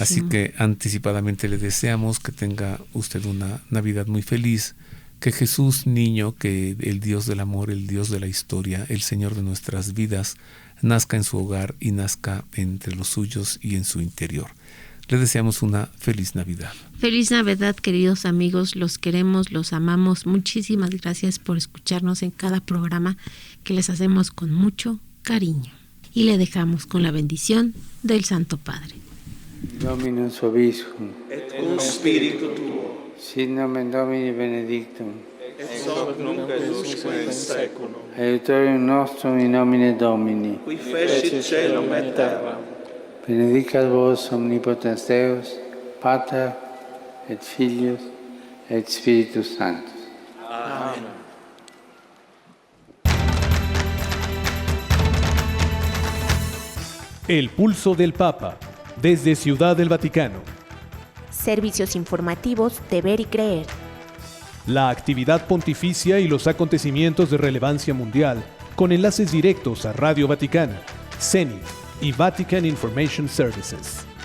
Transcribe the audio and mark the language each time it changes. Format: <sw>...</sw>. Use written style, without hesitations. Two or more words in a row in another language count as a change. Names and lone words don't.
<es>Así que anticipadamente le deseamos que tenga usted una Navidad muy feliz, que Jesús niño, que el Dios del amor, el Dios de la historia, el Señor de nuestras vidas, nazca en su hogar y nazca entre los suyos y en su interior. Le deseamos una feliz Navidad. Feliz Navidad, queridos amigos, los queremos, los amamos. Muchísimas gracias por escucharnos en cada programa que les hacemos con mucho cariño. Y le dejamos con la bendición del Santo Padre.</es> <la>Dominus vobiscum, et cum spiritu tuo, sit nomen Domini benedictum, et hoc nunc et usque in seculum, aiutorium nostrum in nomine Domini, qui fecit caelum et terram. Benedicat vos omnipotens Deus, Pater et Filius et Spiritus Sanctus.</la> <es>Amén. El pulso del Papa, desde Ciudad del Vaticano. Servicios informativos de Ver y Creer. La actividad pontificia y los acontecimientos de relevancia mundial, con enlaces directos a Radio Vaticana, Zenith y Vatican Information Services.</es>